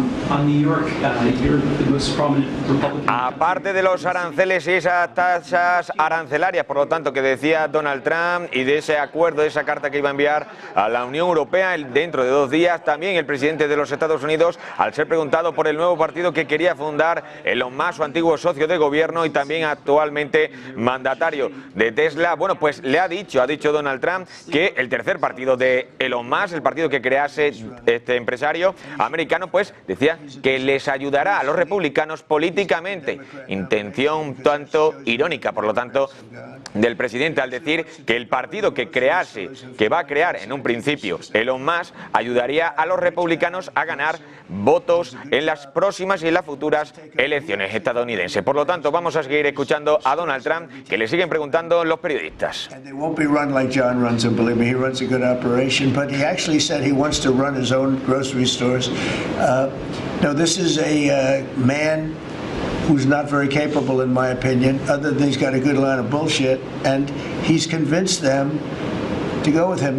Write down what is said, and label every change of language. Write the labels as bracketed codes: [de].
[en] on New York, you're the most prominent Republican. [es] Aparte de los aranceles y esas tasas arancelarias, por lo tanto, que decía Donald Trump, y de ese acuerdo, de esa carta que iba a enviar a la Unión Europea dentro de 2 días, también el presidente de los Estados Unidos, al ser preguntado por el nuevo partido que quería fundar Elon Musk, su antiguo socio de gobierno y también actualmente mandatario de Tesla, bueno, pues le ha dicho Donald Trump que el tercer partido de Elon Elon Musk, el partido que crease este empresario americano, pues decía que les ayudará a los republicanos políticamente. Intención tanto irónica, por lo tanto, del presidente al decir que el partido que crease, que va a crear en un principio Elon Musk, ayudaría a los republicanos a ganar votos en las próximas y en las futuras elecciones estadounidenses. Por lo tanto, vamos a seguir escuchando a Donald Trump, que le siguen preguntando los periodistas. [en] They won't be run like John runs them, believe me, he runs a good operation, but he actually said he wants to run his own grocery stores. No, this is a man who's not very capable, in my opinion, other than he's got a good line of bullshit, and he's convinced them to go with him.